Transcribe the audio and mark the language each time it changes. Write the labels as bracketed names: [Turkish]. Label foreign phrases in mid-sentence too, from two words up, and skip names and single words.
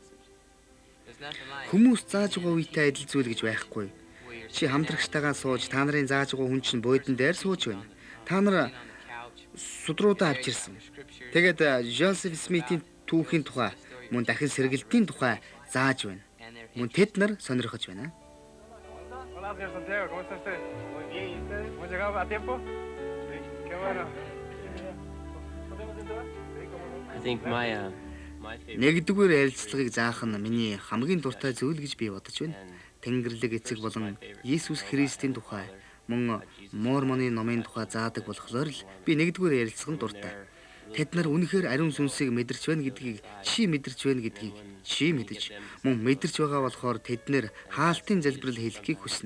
[Mongolian] Хүмүүс зааж байгаа үетэй адил зүйл гэж байхгүй. Чи хамтрагчтайгаа сууж та нарын зааж байгаа хүн чинь буудан дээр сууж байна. Та нар судруудаа авчирсан. Тэгээд Жозеф Смитийн түүхийн тухай мөн дахин сэргэлтийн тухай зааж байна. Мөн тэд нар сонирхож байна. [Spanish] Señor Santiago, ¿cómo está usted? Muy bien, ¿y ustedes? ¿Hemos llegado a tiempo? Sí, qué bueno. [English] I think my [Mongolian] Нэгдүгээр ярилцлагыг заах нь миний хамгийн дуртай зүйл гэж би бодож байна. Тэнгэрлэг эцэг болон Иесус Христийн тухай мөн Мормоны номын тухай заадаг болохоор л би нэгдүгээр ярилцах нь дуртай. Тэд нар үнэхээр ариун сүнсийг мэдэрч байна гэдгийг чи мэдэрч байна гэдгийг чи мэдэж мөн мэдэрч байгаа болохоор тэд нэр хаалтын залбирал хэлхийг хүснэ.